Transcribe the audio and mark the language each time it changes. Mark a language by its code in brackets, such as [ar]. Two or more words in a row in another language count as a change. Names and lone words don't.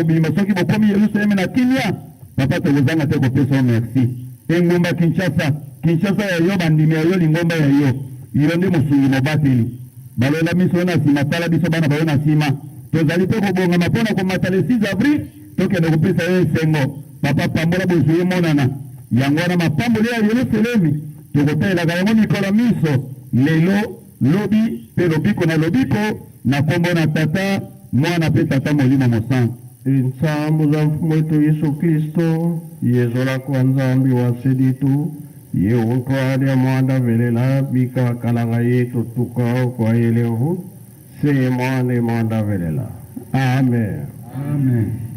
[ln] obima soki bokomi Yelusalemi na kimia papa tokozanga te kopesa yo merci engumba Kinshasa ya yo bandimi ya yo lingomba ya yo nde mosungi mobateli balola miso na nsima tala biso bana bayo na nsima tozali mpe kobongama mpona komata [fr] le 6 avril [ln] tokende kopesa yo esengo papa pambola bozwi emonana yango wana mapamboli ya Yelusalemi tokotalelaka yango mikolo miso lelo lobi pe lobiko [kg] na kombo na tata mwana pe tata molimo mosantu nsambu za mfumu wetu Yesu Kristo yezola kwa nzambi wa seditu ye untwali ya mwanda velela bika kalanga yetu tukao kwa elehu se mwane mwanda velela amen amen